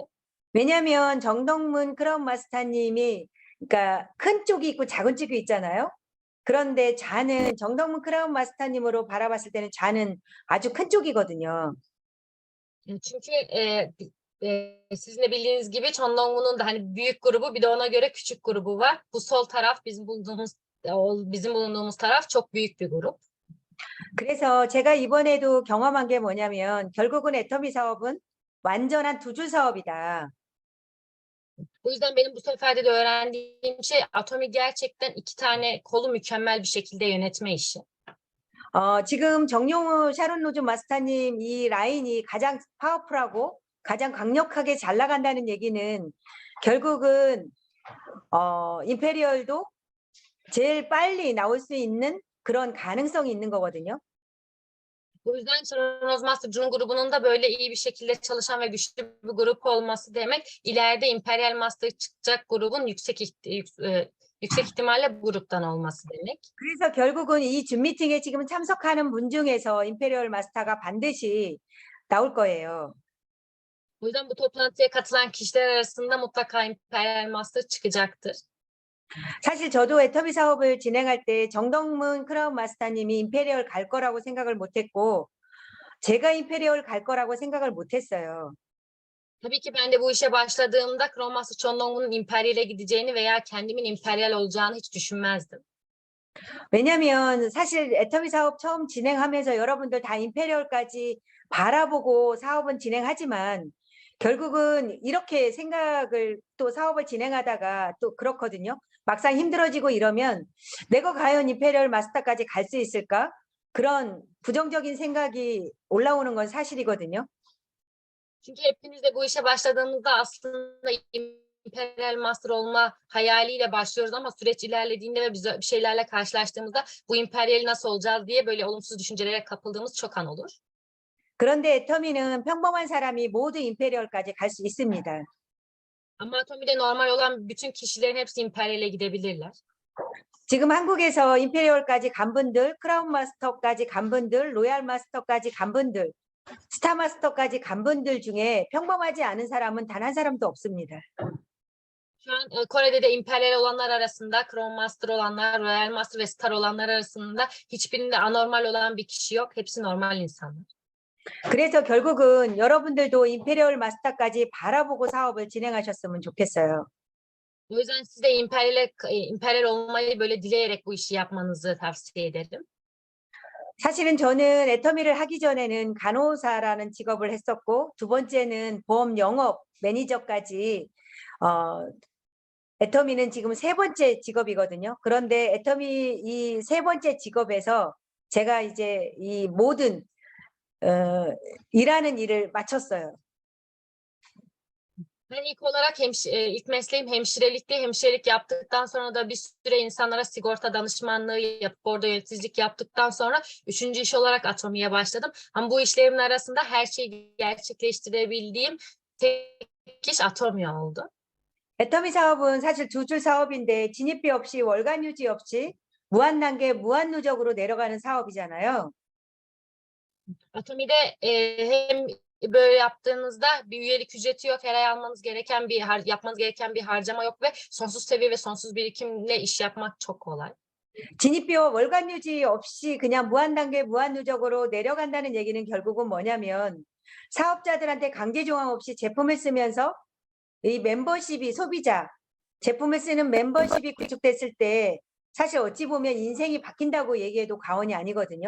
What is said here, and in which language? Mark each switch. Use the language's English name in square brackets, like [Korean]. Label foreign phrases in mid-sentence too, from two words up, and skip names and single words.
[Korean] 왜냐하면 정덕문 크라운 마스터님이 그러니까 큰 쪽이 있고 작은 쪽이 있잖아요. 그런데 좌는 정덕문 크라운 마스터님으로 바라봤을 때는 좌는 아주 큰 쪽이거든요. [Turkish] Çünkü sizin de bildiğiniz gibi Chon Dong-woo'nun da hani büyük grubu bir de ona göre küçük grubu var. Bu sol taraf bizim bulunduğumuz taraf çok büyük bir grup. [Korean] 그래서 제가 이번에도 경험한 게 뭐냐면 결국은 애터미 사업은 완전한 두 줄 사업이다. [Turkish] Bu yüzden benim bu seferde de öğrendiğim şey Atomi gerçekten iki tane kolu mükemmel bir şekilde yönetme işi. [Korean] 지금 정용우 샤론 로즈 마스터님 이 라인이 가장 파워풀하고 가장 강력하게 잘 나간다는 얘기는 결국은 임페리얼도 제일 빨리 나올 수 있는 그런 가능성이 있는 거거든요. [Turkish] Bu yüzden Sharon Master'cının grubunun da böyle iyi bir şekilde çalışan ve güçlü bir grup olması demek ileride Imperial Master çıkacak grubun yüksek ihtimalle bu gruptan olması demek. [Korean] 그래서 결국은 이 줌 미팅에 지금 참석하는 분 중에서 임페리얼 마스터가 반드시 나올 거예요. [Turkish] Bu yüzden bu toplantıya katılan kişiler arasında mutlaka Imperial Master çıkacaktır. [Korean] 사실 저도 애터미 사업을 진행할 때 정덕문 크라운 마스터님이 임페리얼 갈 거라고 생각을 못했고 제가 임페리얼 갈 거라고 생각을 못했어요. [Turkish] Tabii ki ben de bu işe başladığımda Crown Master Chon Dong-woo'nun Imperial'e gideceğini veya kendimin Imperial olacağını hiç düşünmezdim. [Korean] 왜냐하면 사실 애터미 사업 처음 진행하면서 여러분들 다 임페리얼까지 바라보고 사업은 진행하지만 결국은 이렇게 생각을 또 사업을 진행하다가 또 그렇거든요. 막상 힘들어지고 이러면 내가 과연 임페리얼 마스터까지 갈 수 있을까? 그런 부정적인 생각이 올라오는 건 사실이거든요. [Turkish] Çünkü hepimiz de bu işe başladığımızda aslında Imperial Master olma hayaliyle başlıyoruz ama süreç ilerlediğinde ve biz bir şeylerle karşılaştığımızda bu Imperial'i nasıl olacağız diye böyle olumsuz düşüncelere kapıldığımız çok an olur. [Korean] 그런데 애터미는 평범한 사람이 모두 임페리얼까지 갈 수 있습니다. [Turkish] Ama Atomi'de normal olan bütün kişilerin hepsi Imperial'e gidebilirler. [Korean] 지금 한국에서 임페리얼까지 간 분들, 크라운 마스터까지 간 분들, 로얄 마스터까지 간 분들, 스타 마스터까지 간 분들 중에 평범하지 않은 사람은 단 한 사람도 없습니다. [Turkish] Şu an Kore'de de Imperial olanlar arasında, Crown Master olanlar, Royal Master ve Star olanlar arasında hiçbirinde anormal olan bir kişi yok. Hepsi normal insanlar. [Korean] 그래서 결국은 여러분들도 임페리얼 마스터까지 바라보고 사업을 진행하셨으면 좋겠어요. [Turkish] O yüzden siz de Imperial olmayı böyle dileyerek bu işi yapmanızı tavsiye ederim. [Korean] 사실은 저는 애터미를 하기 전에는 간호사라는 직업을 했었고 두 번째는 보험 영업 매니저까지 애터미는 지금 세 번째 직업이거든요. 그런데 애터미 이 세 번째 직업에서 제가 이제 이 모든 일하는 일을 마쳤어요. [Turkish] Ben ilk olarak ilk mesleğim hemşirelikti. Hemşirelik yaptıktan sonra da bir süre insanlara sigorta danışmanlığı yapıp orada yöneticilik yaptıktan sonra üçüncü iş olarak Atomi'ye başladım. Ama bu işlerimin arasında her şeyi gerçekleştirebildiğim tek iş Atomi oldu. [Korean] 애터미 사업은 사실 두 줄 사업인데 진입비 없이 월간 유지 없이 무한 단계, 무한 누적으로 내려가는 사업이잖아요. [Turkish] Atomi'de hem böyle yaptığınızda bir üyelik ücreti yok, her ay almanız gereken yapmanız gereken bir harcama yok ve sonsuz seviye ve sonsuz birikimle iş yapmak çok kolay. [Korean] 진입비와 월간 유지 없이 그냥 무한 단계, 무한 누적으로 내려간다는 얘기는 결국은 뭐냐면 사업자들한테 강제 조항 없이 제품을 쓰면서 이 멤버십이 소비자, 제품을 쓰는 멤버십이 구축됐을 때 사실 어찌 보면 인생이 바뀐다고 얘기해도 과언이 아니거든요.